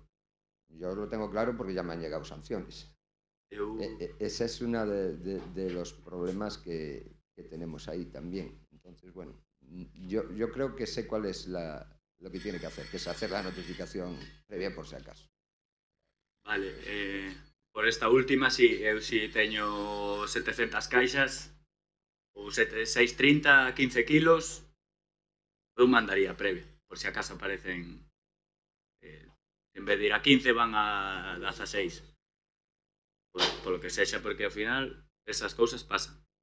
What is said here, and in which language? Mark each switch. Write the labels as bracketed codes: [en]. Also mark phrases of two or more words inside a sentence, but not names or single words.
[es] Yo lo tengo claro porque ya me han llegado sanciones. Ese es uno de los problemas que tenemos ahí también. Entonces, bueno, yo creo que sé cuál es lo que tiene que hacer, que es hacer la notificación previa por si acaso. Vale, por esta última, sí, [gl] eu si teño 700 caixas ou 630, 15 kilos, eu mandaría previa, [es] por si acaso aparecen, en vez de ir a 15 van a 16. Por lo [gl] que sexa, porque ao final esas cousas pasan.